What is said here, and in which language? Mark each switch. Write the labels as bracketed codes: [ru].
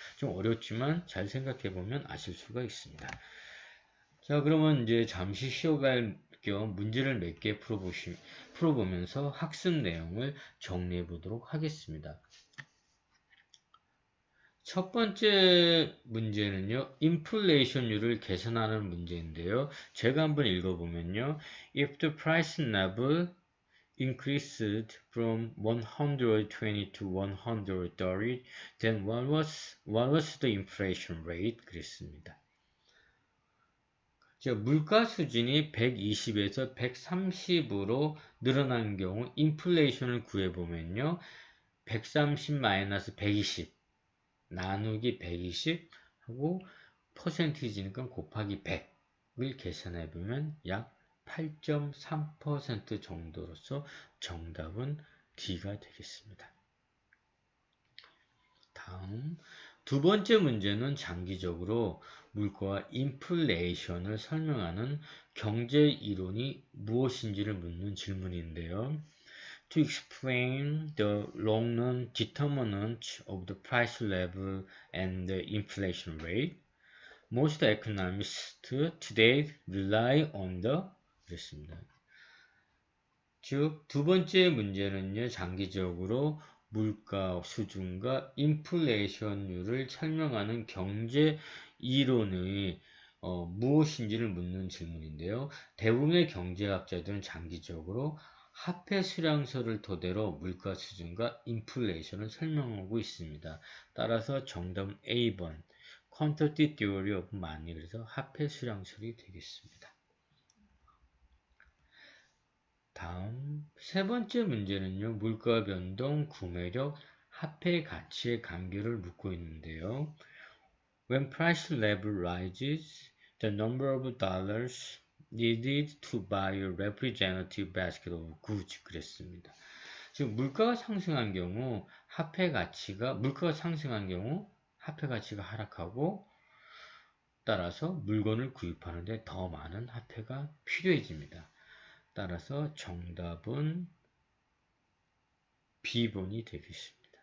[ko] 좀 어렵지만 잘 생각해 보면 아실 수가 있습니다. 자, 그러면 이제 잠시 쉬어갈 겸 문제를 몇 개 풀어보면서 학습 내용을 정리해 보도록 하겠습니다. 첫 번째 문제는요, 인플레이션율을 계산하는 문제인데요. 제가 한번 읽어보면요. [en] If the price level increased from 120 to 130, then what was the inflation rate? [ko] 그랬습니다. 자, 물가 수준이 120에서 130으로 늘어난 경우 인플레이션을 구해보면요. 130-120 나누기 120 하고 퍼센티지니까 곱하기 100을 계산해보면 약 8.3% 정도로서 정답은 D가 되겠습니다. 다음 두 번째 문제는 장기적으로 물가와 인플레이션을 설명하는 경제 이론이 무엇인지를 묻는 질문인데요. [en] To explain the long-run determinant of the price level and the inflation rate, most economists today rely on the [ko] 그랬습니다. 즉, 두 번째 문제는요, 장기적으로 물가 수준과 인플레이션율을 설명하는 경제 이론의 무엇인지를 묻는 질문인데요. 대부분의 경제학자들은 장기적으로 화폐 수량설을 토대로 물가 수준과 인플레이션을 설명하고 있습니다. 따라서 정답은 A번 [en] Quantitative Theory of Money, [ko] 그래서 화폐 수량설이 되겠습니다. 다음 세 번째 문제는요. 물가 변동, 구매력, 화폐 가치의 관계를 묻고 있는데요. [en] When price level rises, the number of dollars needed to buy a representative basket of goods [ko] 그랬습니다. 즉 물가가 상승한 경우 물가가 상승한 경우 화폐 가치가 하락하고 따라서 물건을 구입하는데 더 많은 화폐가 필요해집니다. 따라서 정답은 B번이 되겠습니다.